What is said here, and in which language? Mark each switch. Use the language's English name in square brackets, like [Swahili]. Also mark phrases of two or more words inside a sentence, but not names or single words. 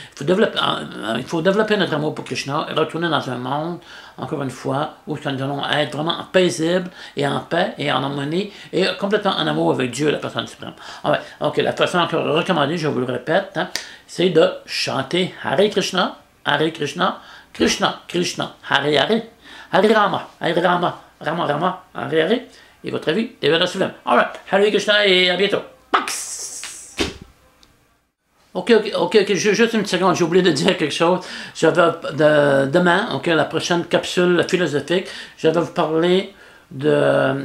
[French] Il faut développer notre amour pour Krishna et retourner dans un monde, encore une fois, où nous allons être vraiment paisibles et en paix et en harmonie et complètement en amour avec Dieu, la personne suprême. Ok, la façon encore recommandée, je vous le répète, hein, c'est de chanter [Sanskrit] हरे कृष्ण कृष्ण कृष्ण हरे हरे हरे राम हरे राम राम राम हरे हरे. [French] Et votre avis, Devara Sulam. Alright, [Sanskrit] हरे कृष्ण [French] et à bientôt. Pax! Ok, juste une seconde, j'ai oublié de dire quelque chose. Je vais, demain, ok, la prochaine capsule philosophique, je vais vous parler de...